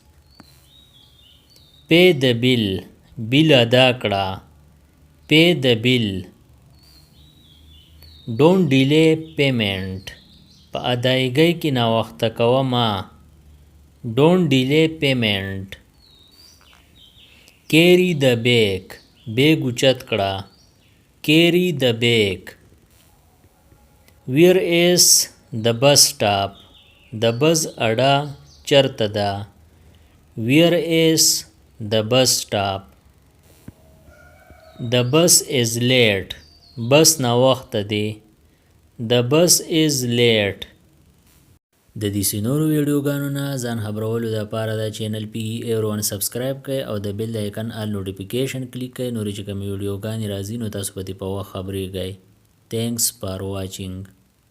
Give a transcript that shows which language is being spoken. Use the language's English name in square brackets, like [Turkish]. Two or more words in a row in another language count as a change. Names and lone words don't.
[English] Pay the bill. bill [Pashto] ادا کړه. [English] Pay the bill. Don't delay payment. [Pashto] په ادایګۍ کې ناوخته کوه مه. [English] Don't delay payment. Carry the bag. [Pashto] بیگ اوچت کړه. [English] Carry the bag. Where is the bus stop? [Pashto] د بس اډه چرته ده. [English] Where is the bus stop? The bus is late. [Pashto] بس ناوخته دی. [English] The bus is late. [Pashto] د دې نورو ویډیوګانو نه ځان خبرولو دپاره دا چینل PE1 سبسکرایب کړئ او د بیل د آیکن [English] all notification [Pashto] کلیک کړئ. نورې چې کومې ویډیوګانې راځي نو تاسو په دې په وخت خبرېږئ. [English] Thanks for watching.